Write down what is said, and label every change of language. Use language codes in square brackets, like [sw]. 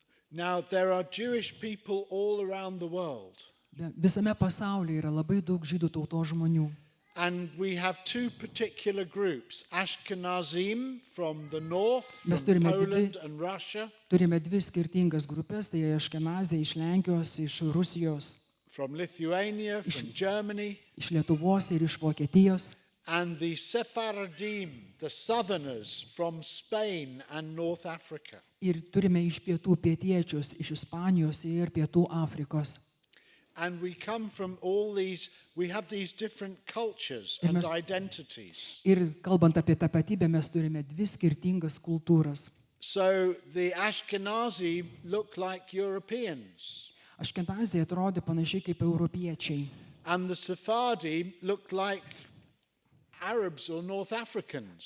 [en] Now, there are Jewish people all around the world. [lt] Visame pasaulyje yra labai daug žydų tautos žmonių. [en] And we have two particular groups, Ashkenazim from the north, [lt] Mes [en] from [lt] turime [en] Poland and Russia, [lt] Turime dvi skirtingas grupės, tai Aškenazija iš Lenkijos, iš Rusijos, [en] from Lithuania, from Germany, [lt] iš Lietuvos ir iš Vokietijos. [en] and the Sephardim, the southerners from Spain and North Africa. [lt] Ir turime iš pietų pietiečius, iš Ispanijos ir pietų Afrikos. [en] And we come from all these, we have these different cultures and identities. [lt] Ir kalbant apie tapatybę, mes turime dvi skirtingas kultūras. [en] So the Ashkenazi look like Europeans, [lt] Aškenazija atrodė panašiai kaip europiečiai, [en] and the Sephardi look like Arabs or North Africans.